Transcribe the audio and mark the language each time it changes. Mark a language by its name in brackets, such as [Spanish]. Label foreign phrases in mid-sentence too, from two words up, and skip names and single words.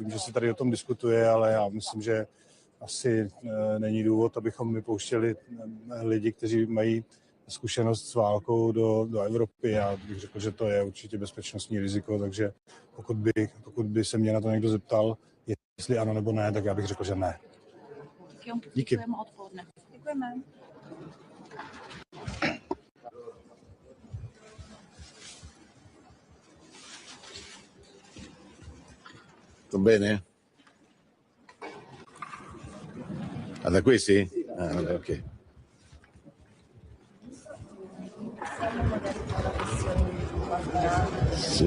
[Czech] Vím, že se tady o tom diskutuje, ale já myslím, že asi není důvod, abychom vypouštěli lidi, kteří mají zkušenost s válkou do Evropy. Já bych řekl, že to je určitě bezpečnostní riziko, takže pokud by se mě na to někdo zeptal, jestli ano nebo ne, tak já bych řekl, že ne. Díky. Děkujeme. [Italian] Tutto bene? Ah, da questi? Ah, vabbè, ok. Sì.